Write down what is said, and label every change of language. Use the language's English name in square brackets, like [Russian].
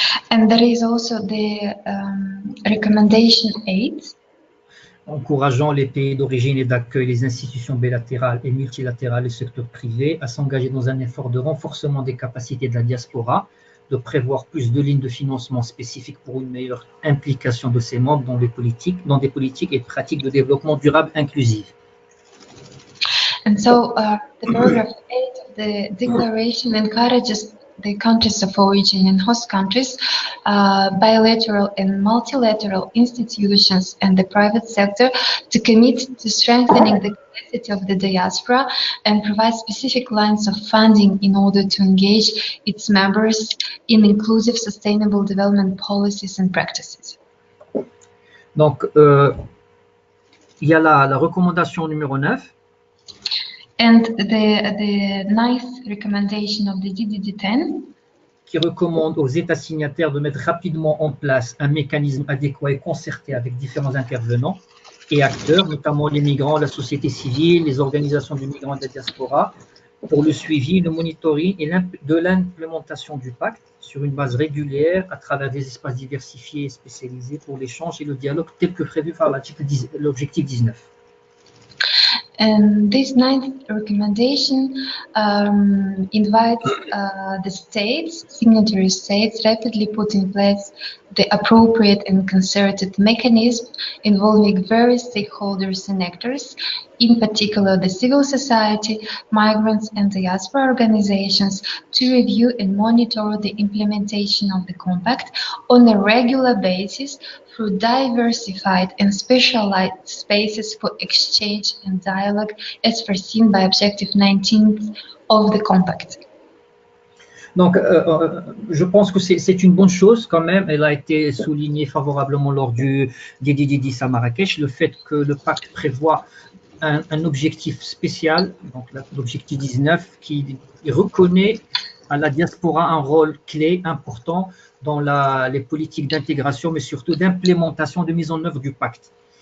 [English] And there is also the recommendation 8. [French] Encourageant les pays d'origine et d'accueil, les institutions bilatérales et multilatérales et le secteur privé à s'engager dans un effort de renforcement des capacités de la diaspora, de prévoir plus de lignes de financement spécifiques pour une meilleure implication de ses membres dans des politiques et pratiques de développement durable inclusive. [English] And so the paragraph 8 of the declaration encourages the countries of origin and host countries, bilateral and multilateral institutions and the private sector to commit to strengthening the capacity of the diaspora and provide specific lines of funding in order to engage its members in inclusive sustainable development policies and practices. [French] Donc, il y a la recommandation numéro 9. [English] And the ninth recommendation of the DDD-10 [French] qui recommande aux États signataires de mettre rapidement en place un mécanisme adéquat et concerté avec différents intervenants et acteurs, notamment les migrants, la société civile, les organisations de migrants et de la diaspora, pour le suivi, le monitoring et de l'implémentation du pacte sur une base régulière à travers des espaces diversifiés et spécialisés pour l'échange et le dialogue tel que prévu par l'objectif 19. [English] And this ninth recommendation invites the states, signatory states, rapidly put in place the appropriate and concerted mechanism involving various stakeholders and actors, in particular the civil society, migrants and diaspora organizations, to review and monitor the implementation of the compact on a regular basis through diversified and specialized spaces for exchange and dialogue as foreseen by Objective 19 of the Compact. [French] Donc, je pense que c'est une bonne chose quand même. Elle a été soulignée favorablement lors du DDD10 à Marrakech, le fait que le pacte prévoit un objectif spécial, donc l'objectif 19, qui reconnaît à la diaspora un rôle clé, important dans les politiques d'intégration, mais surtout d'implémentation, de mise en œuvre du pacte.